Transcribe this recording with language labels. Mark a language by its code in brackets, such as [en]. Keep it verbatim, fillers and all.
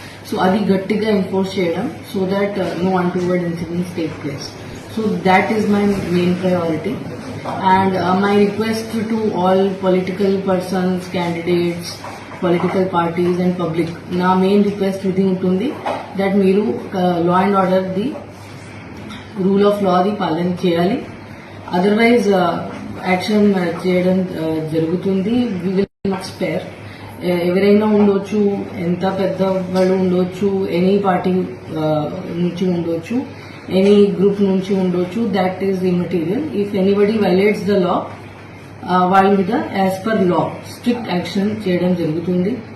[en] so [te] అది గట్టిగా [en] Enforce చేయడం so that no untoward incidents take place. So that is my main priority, and uh, my request to all political persons, candidates, political parties and public, [te] na main request idi untundi [en] that meeru uh, law and order, the rule of law [te] di palan cheyali, [en] otherwise uh, [te] action cheyadam uh, jarugutundi. [en] We will not spare [te] ఎవరైనా ఉండొచ్చు, ఎంత పెద్ద వాళ్ళు ఉండొచ్చు, any party నుంచి ఉండొచ్చు, any group నుంచి ఉండొచ్చు, [en] That is immaterial. If anybody violates the law, [te] వాళ్ళ మీద [en] as per law strict action [te] చేయడం జరుగుతుంది.